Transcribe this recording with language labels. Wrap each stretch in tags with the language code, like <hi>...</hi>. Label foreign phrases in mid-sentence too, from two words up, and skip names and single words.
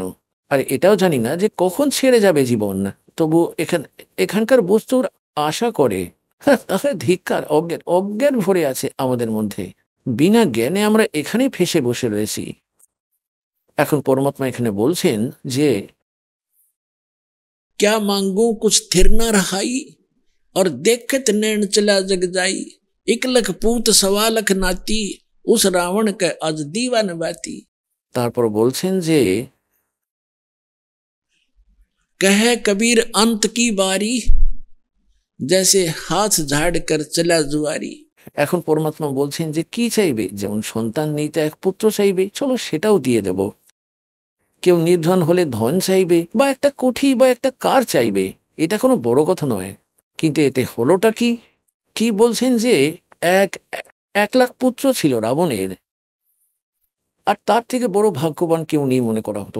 <bn>আর এটাও জানি না যে কখন ছেড়ে যাবে জীবন, তবু এখানকার বস্তুর আশা করে। তাহলে ধিক্কার, অজ্ঞান অজ্ঞান ভরে আছে আমাদের মধ্যে, বিনা জ্ঞানে আমরা এখানে ফেসে বসে রয়েছি। এখন পরমাত্মা এখানে বলছেন যে</bn> <hi>क्या मांगू कुछ थिर न रहाई, और देखत नैन चला जग जाई। 1 लख पूत 1.25 लाख नाती, उस रावण के आज दीवान बाती।</hi> <bn>তারপর বলছেন যে</bn> <hi>कहे कबीर अंत की बारी, जैसे हाथ झाड़ कर चला जुआरी।</hi> <bn>এখন পরমাত্মা বলছেন যে কি চাইবে, যেমন সন্তান নেই তো এক পুত্র চাইবে, চলো সেটাও দিয়ে দেব। কেউ নির্ধন হলে ধন চাইবে, বা একটা কোঠি বা একটা কার চাইবে, এটা কোনো বড় কথা নয়। কিন্তু এতে হলোটা কি? কি বলছেন যে 1 লাখ পুত্র ছিল রাবণের, আর তার থেকে বড় ভাগ্যবান কেউ নেই মনে করা হতো।</bn>